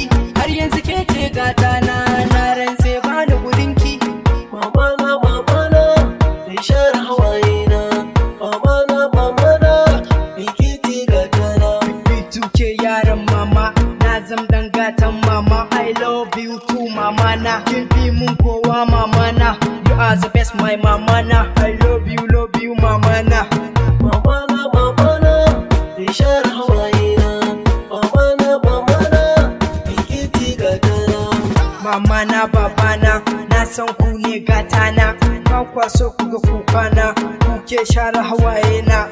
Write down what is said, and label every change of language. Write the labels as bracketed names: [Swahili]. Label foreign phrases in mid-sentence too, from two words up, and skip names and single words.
[Hausa] Har yanzu ke ce gata na rantse ba da gudunki. Mamana, mai share hawayena. Mamana, mai kiti gajana. B2K yaran mama, na zam dan gatan mama. [English] I love you too [Hausa] mama na. Kin fi mun kowa mama na. [English] You are the best my [Hausa] mama na. [English] I love you [Hausa] mama na. Mamana, mai share hawayena. Mamana, mai kiti gajana. Mama na baba na san ku ne gata na. Ba kwa so ku ga kuka na. Ku ke share hawaye na.